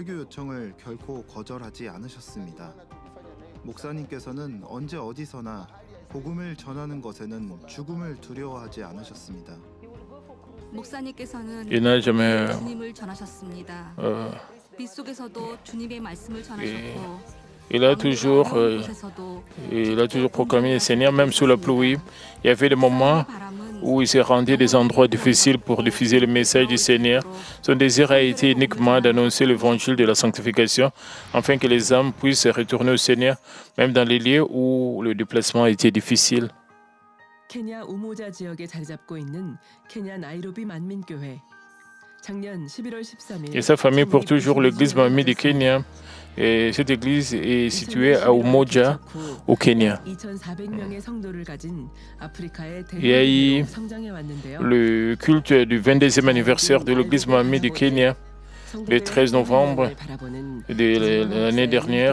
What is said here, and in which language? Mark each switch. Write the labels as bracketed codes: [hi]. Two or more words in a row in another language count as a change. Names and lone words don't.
[fr] Il n'a jamais il a toujours proclamé le Seigneur, même sous la pluie. Il y avait des moments où il s'est rendu des endroits difficiles pour diffuser le message du Seigneur. Son désir a été uniquement d'annoncer l'évangile de la sanctification, afin que les âmes puissent retourner au Seigneur, même dans les lieux où le déplacement a été difficile. [ko] 케냐 우모자 지역에 자리 잡고 있는 케냐 나이로비 만민교회. 작년 11월 13일. [fr] Et sa famille pour toujours l'église Manmin du Kenya. Et cette église est située à Umoja, au Kenya. Il y a eu le culte du 22e anniversaire de l'église Manmin du Kenya, le 13 novembre de l'année dernière.